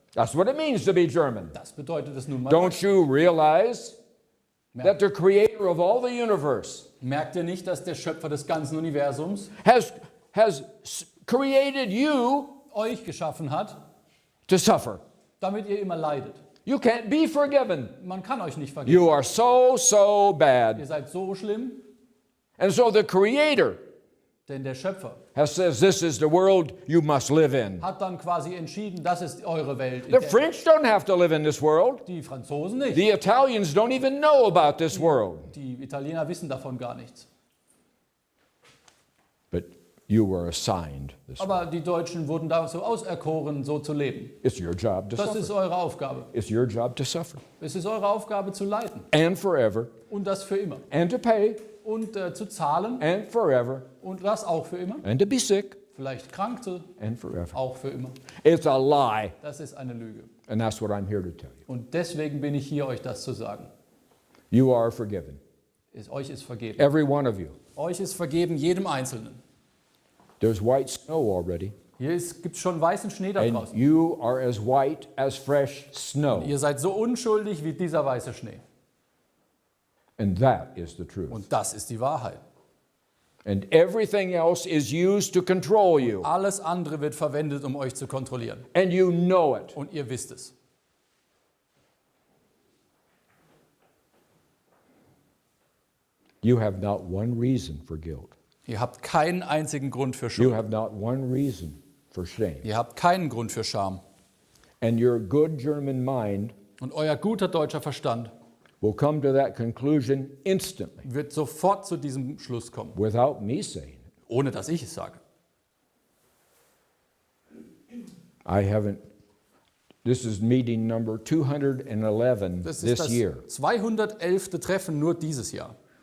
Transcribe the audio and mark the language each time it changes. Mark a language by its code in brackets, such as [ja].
[en] That's what it means to be German. [de] Das bedeutet es nun mal. [en] Don't you realize that the creator of all the universe [de] Merkt ihr nicht, dass der Schöpfer des ganzen Universums [en] has created you [de] euch geschaffen hat, [en] to suffer? [de] damit ihr immer leidet? [en] You can't be forgiven. [de] Man kann euch nicht vergeben. [en] You are so [de] Ihr [en] bad. [de] seid so schlimm, [en] And so the creator [de] denn der Schöpfer [en] says this is the world you must live in. [de] hat dann quasi entschieden, das ist eure Welt. [en] The French don't have to live in this world. [de] Die Franzosen nicht. [en] The Italians don't even know about this world. [de] Die Italiener wissen davon gar nichts. [en] But you were assigned this. [de] Aber die Deutschen wurden dazu auserkoren, so zu leben. [en] It's your job to [de] Das ist [en] suffer. [de] eure Aufgabe. [en] It's your job to suffer. [de] Es ist eure Aufgabe zu leiden. [en] And forever. [de] Und das für immer. [en] And to pay. [de] Und zu zahlen. [en] And forever. [de] Und das auch für immer. [en] And to be sick. [de] Vielleicht krank zu, [en] And forever. [de] auch für immer. [en] It's a lie. [de] Das ist eine Lüge. [en] And that's what I'm here to tell you. [de] Und deswegen bin ich hier, euch das zu sagen. [en] You are forgiven. [de] Euch ist vergeben. [en] Every one of you. [de] Euch ist vergeben, jedem Einzelnen. [en] There's white snow already. [de] Hier gibt es schon weißen Schnee da [en] And [de] draußen. [en] you are as white as fresh snow. [de] Ihr seid so unschuldig wie dieser weiße Schnee. [en] And that is the truth. [de] Und das ist die Wahrheit. [en] And everything else is used to control you. [de] Alles andere wird verwendet, um euch zu kontrollieren. [en] And you know it. [de] Und ihr wisst es. [en] You have not one reason for guilt. [de] Ihr habt keinen einzigen Grund für [en] You [de] Schuld. [en] have not one reason for shame. [de] Ihr habt keinen Grund für Scham. [en] And your good German mind [de] Und euer guter deutscher Verstand [en] will come to that conclusion instantly [de] wird sofort zu diesem Schluss kommen, [en] without me saying it. [de] ohne dass ich es sage. [en] I haven't. This is meeting number 211 [de] Das ist [en] this [de] das [en] year. [de] 211. Treffen nur dieses Jahr